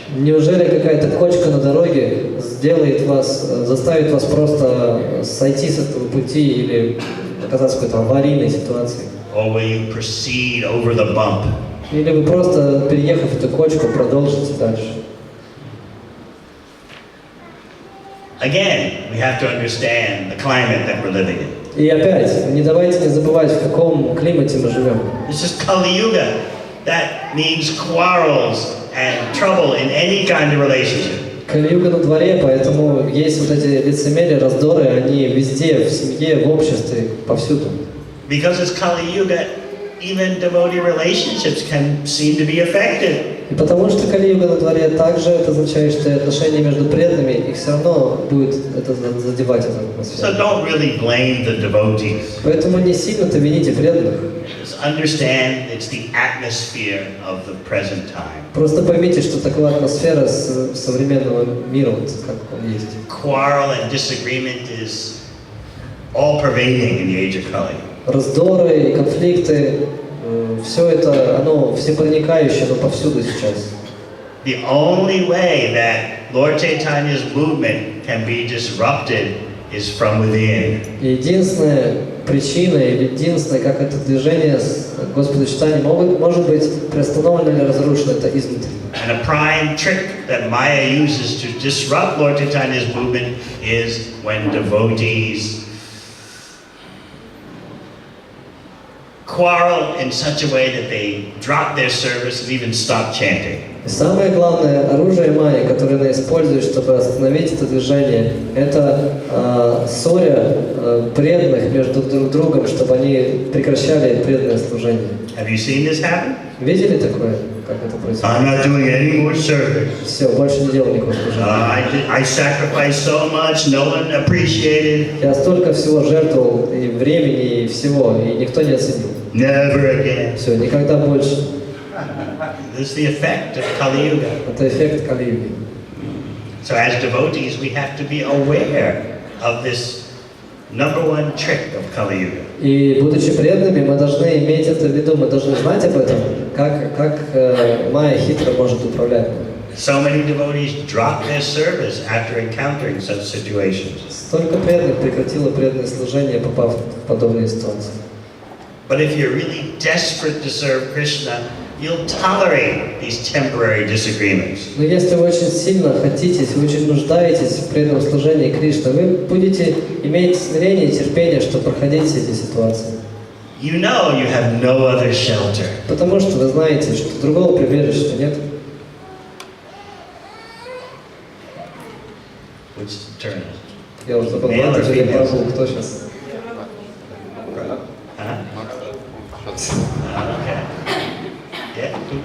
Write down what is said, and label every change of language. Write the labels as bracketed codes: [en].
[ru] Неужели какая-то кочка на дороге заставит вас просто сойти с этого пути или оказаться в какой-то аварийной ситуации? [en] Or will you proceed over the bump? [ru] Или вы просто, переехав эту кочку, продолжите дальше? [en] Again, we have to understand the climate that we're living in. [ru] И опять, давайте не забывать, в каком климате мы живем. [en] This is Kali Yuga. That means quarrels and trouble in any kind of relationship. [ru] Кали-юга на дворе, поэтому есть вот эти лицемерия, раздоры, они везде, в семье, в обществе, повсюду. [en] Because it's Kali Yuga, even devotee relationships can seem to be affected. [ru] И потому что Кали-юга на дворе также это означает, что отношения между преданными, их все равно будет это задевать эту атмосферу. [en] So don't really blame the devotees. [ru] Поэтому не сильно-то вините преданных. [en] Just understand it's the atmosphere of the present time. [ru] Просто поймите, что такая атмосфера современного мира, вот как он есть. [en] Quarrel and disagreement is all pervading in the age of Kali. [ru] Раздоры и конфликты, все это, оно всепроникающее, оно повсюду сейчас. [en] The only way that Lord Chaitanya's movement can be disrupted is from within. [ru] Единственная причина или единственное, как это движение Господа Чайтаньи может быть приостановлено или разрушено, это изнутри. [en] And a prime trick that Maya uses to disrupt Lord Chaitanya's movement is when devotees quarrel in such a way that they drop their service and even stop chanting. [ru] И самое главное оружие майи, которое она использует, чтобы остановить это движение, это ссоря преданных между друг другом, чтобы они прекращали преданное служение. [en] Have you seen this happen? [ru] Видели такое, как это происходит? [en] I'm not doing any more service. [ru] Все, больше не делал никакого служения. [en] I sacrificed so much, no one appreciated. [ru] Я столько всего жертвовал, и времени, и всего, и никто не оценил. [en] Never again. [ru] Все, никогда больше. [en] This is the effect of Kali Yuga. [ru] Это эффект Кали-юги. [en] So as devotees, we have to be aware of this number one trick of Kali Yuga. [ru] И будучи преданными, мы должны иметь это в виду, мы должны знать об этом, как майя хитро может управлять. [en] So many devotees drop their service after encountering such situations. [ru] Столько преданных прекратило преданное служение, попав в подобные ситуации. [en] But if you're really desperate to serve Krishna, you'll tolerate these temporary disagreements. [ru] Но если вы очень сильно хотите, если вы очень нуждаетесь в преданном служении Кришне, вы будете иметь смирение и терпение, чтобы проходить все эти ситуации. [en] You know you have no other shelter. [ru] Потому что вы знаете, что другого прибежища нет. [en] Which turn? [ru] Я уже забыл, [en] Male or [ru] Матаджи или [en] female? [ru] Прабху, кто сейчас? Huh? Okay. Yeah.